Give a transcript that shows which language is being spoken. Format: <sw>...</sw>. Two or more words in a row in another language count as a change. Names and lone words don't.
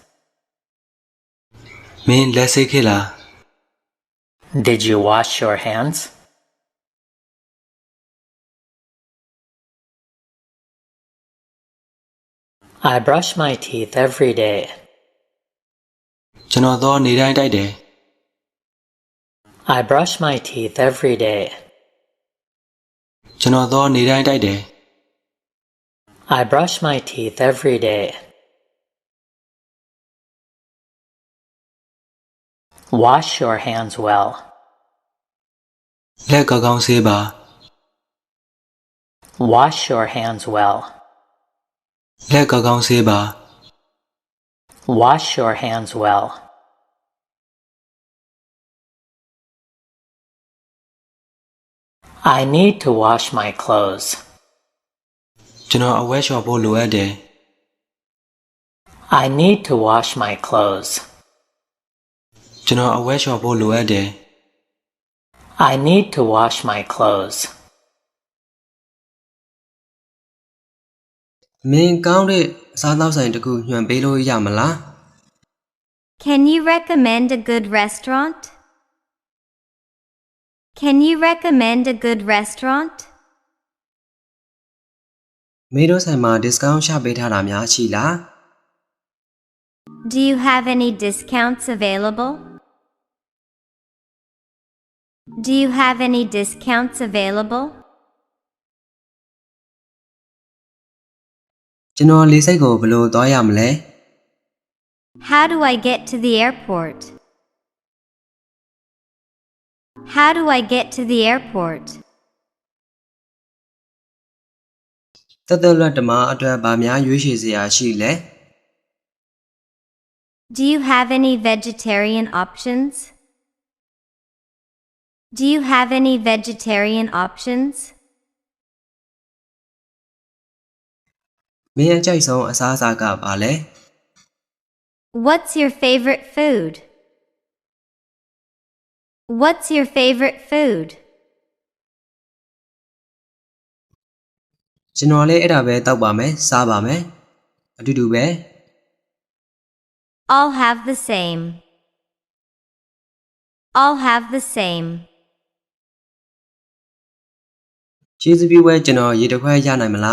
<my>မင်းလက်ဆေးခဲ့လား</my> <en>Did you wash your hands? I brush my teeth every day.</en> <my>ကျွန်တော်တော့နေတိုင်းတိုက်တယ်</my> <en>I brush my teeth every day.</en> <my>ကျွန်တော်တော့နေတိုင်းတိုက်တယ်</my> <en>I brush my teeth every day. Wash your hands well.</en> <my>လက်ကောင်းကောင်းဆေးပါ</my> <en>Wash your hands well.</en> <my>လက်ကောင်းကောင်းဆေးပါ</my> <en>Wash your hands well. I need to wash my clothes.</en> <my>ကျွန်တော်အဝတ်လျှော်ဖို့လိုအပ်တယ်</my> <en>I need to wash my clothes.</en> <my>ကျွန်တော်အဝတ်လျှော်ဖို့လိုအပ်တယ်</my> <en>I need to wash my clothes.</en> <my>မင်းကောင်းတဲ့စားသောက်ဆိုင်တစ်ခုညွှန်ပေးလို့ရမလား</my> <en>Can you recommend a good restaurant? Can you recommend a good restaurant?</en> <my>မင်းတို့ဆိုင်မှာ discount ချပေးထားတာများရှိလား</my> <en>Do you have any discounts available? Do you have any discounts available?</en> <my>ကျွန်တော်လေဆိပ်ကိုဘယ်လိုသွားရမလဲ</my> <en>How do I get to the airport? How do I get to the airport?</en> <my>တက်တက်လွတ်တမအတွက်ဗာများရွေးချယ်စရာရှိလဲ</my> <en>Do you have any vegetarian options? Do you have any vegetarian options?</en> <my>မင်းအကြိုက်ဆုံးအစားအစာကဘာလဲ</my> <en>What's your favorite food? What's your favorite food?</en> <my>ကျွန်တော်လည်းအဲ့ဒါပဲတောက်ပါမယ်စားပါမယ်အတူတူပဲ</my> <en>All have the same. All have the same.</en> <my>ကျေးဇူးပြုပဲကျွန်တော်ရေတစ်ခွက်ရနိုင်မလား</my>